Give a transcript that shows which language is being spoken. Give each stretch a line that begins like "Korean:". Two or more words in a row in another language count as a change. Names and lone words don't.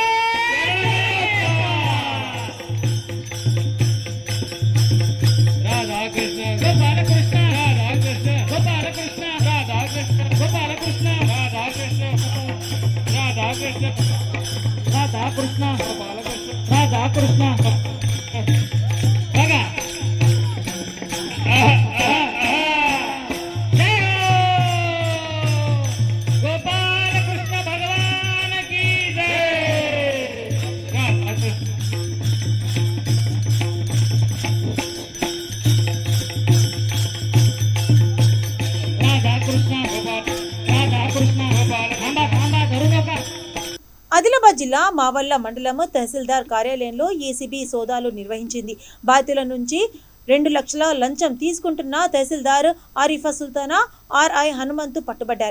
Telugu: రాధా కృష్ణ గోపాల కృష్ణ రాధా కృష్ణ గోపాల కృష్ణ రాధా కృష్ణ గోపాల కృష్ణ రాధా కృష్ణ రాధా కృష్ణ రాధా కృష్ణ గోపాల కృష్ణ రాధా కృష్ణ బాగా జై గోపాల కృష్ణ
Hindi: भगवान की जय
Telugu: రాధా కృష్ణ राधा कृष्ण गोपाल राधा कृष्ण गोपाल
Marathi: खांबा खांबा धरू नका
Telugu: ఆదిలాబాద్ జిల్లా మావల్ల మండలం తహసీల్దార్ కార్యాలయంలో ఏసీబీ సోదాలు నిర్వహించింది. బాధితుల నుంచి 2 లక్షల లంచం తీసుకుంటున్న తహసీల్దార్ ఆరిఫా సుల్తానా, ఆర్ఐ హనుమంతు పట్టుబడ్డారు.